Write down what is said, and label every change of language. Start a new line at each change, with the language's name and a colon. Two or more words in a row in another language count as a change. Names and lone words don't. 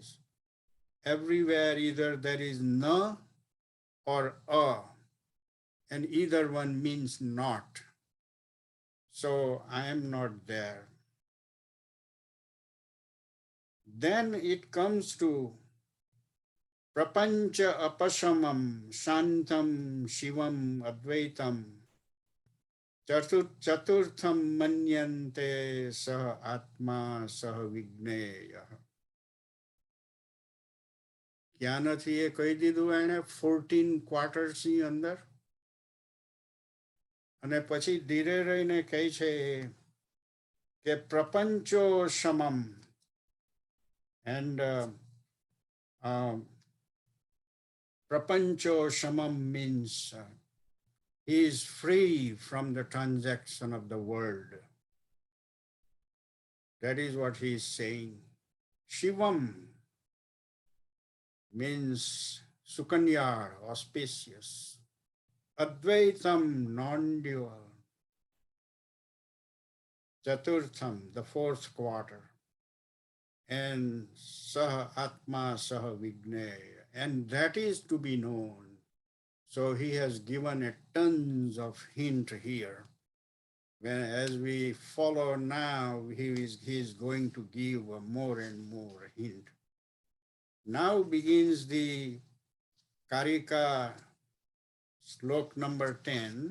English: Everywhere either there is na or a, and either one means not. So I am not there.
Sanskrit: Then it comes to प्रपञ्च अपशमम् शान्तम् शिवम् अद्वैतम् चतुर्थम् मन्यन्ते सः आत्मा सः विज्ञेय.
Gujarati: ક્યાં નથી એ કહી દીધું એણે 14 ક્વાર્ટર્સ ની અંદર. અને પછી ધીરે રહીને કહે છે કે પ્રપંચો સમમ,
English: and
Sanskrit: प्रपञ्चो शमम्
English: means he is free from the transaction of the world. That is what he is saying. Shivam means sukanyar, auspicious. Advaitam, non-dual. Chaturtham, the 4th quarter.
Sanskrit: And सह आत्मा सह विज्ञेय.
English: And that is to be known. So he has given a tons of hint here. When, as we follow now, he is going to give more and more hint. Now begins the Karika slok number 10.